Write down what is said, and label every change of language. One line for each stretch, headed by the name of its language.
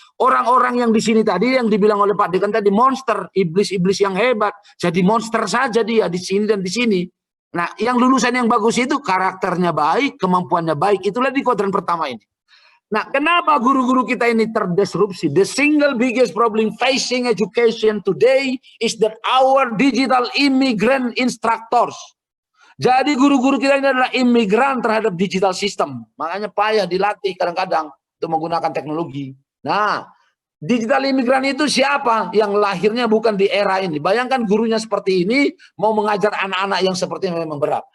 Indonesian: Orang-orang yang di sini tadi, yang dibilang oleh Pak Dekan tadi, monster, iblis-iblis yang hebat, jadi monster saja dia, di sini dan di sini. Nah, yang lulusan yang bagus itu, karakternya baik, kemampuannya baik, itulah di kuadran pertama ini. Nah, kenapa guru-guru kita ini terdisrupsi?
English: The single biggest problem facing education today is that our digital immigrant instructors.
Indonesian: Jadi guru-guru kita ini adalah imigran terhadap digital system. Makanya payah dilatih kadang-kadang untuk menggunakan teknologi. Nah, digital imigran itu siapa? Yang lahirnya bukan di era ini. Bayangkan gurunya seperti ini, mau mengajar anak-anak yang seperti ini memang berat.